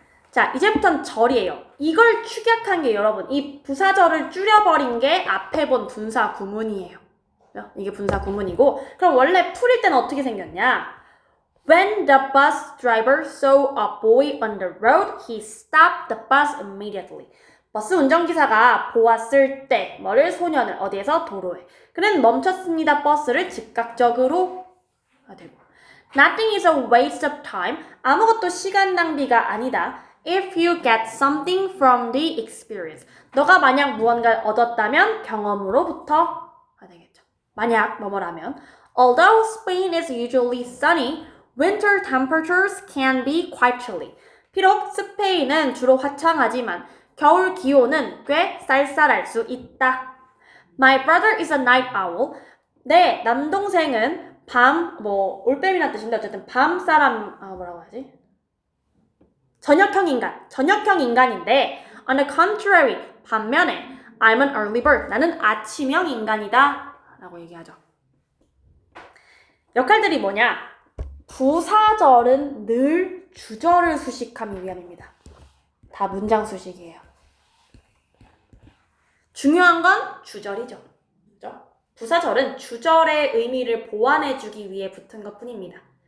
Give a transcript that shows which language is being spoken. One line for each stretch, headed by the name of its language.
Korean: 자, 이제부터는 절이에요. 이걸 축약한 게 여러분, 이 부사절을 줄여버린 게 앞에 본 분사 구문이에요. 이게 분사 구문이고, 그럼 원래 풀일 때는 어떻게 생겼냐?
English: When the bus driver saw a boy on the road, he stopped the bus immediately.
Korean: 버스 운전기사가 보았을 때, 뭐를? 소년을 어디에서? 도로에. 그는 멈췄습니다. 버스를 즉각적으로 되고.
English: Nothing is a waste of time.
Korean: 아무것도 시간 낭비가 아니다.
English: If you get something from the experience.
Korean: 너가 만약 무언가를 얻었다면 경험으로부터 되겠죠. 만약 뭐뭐라면
English: Although Spain is usually sunny, winter temperatures can be quite chilly.
Korean: 비록 스페인은 주로 화창하지만 겨울 기온은 꽤 쌀쌀할 수 있다.
English: My brother is a night owl.
Korean: 내 남동생은 올빼미란 뜻인데 어쨌든 밤 사람, 뭐라고 하지? 저녁형 인간인데
English: on the contrary,
Korean: 반면에
English: I'm an early bird.
Korean: 나는 아침형 인간이다 라고 얘기하죠. 역할들이 뭐냐? 부사절은 늘 주절을 수식하기 위함입니다. 다 문장 수식이에요. 중요한 건 주절이죠. 그렇죠? 부사절은 주절의 의미를 보완해주기 위해 붙은 것뿐입니다.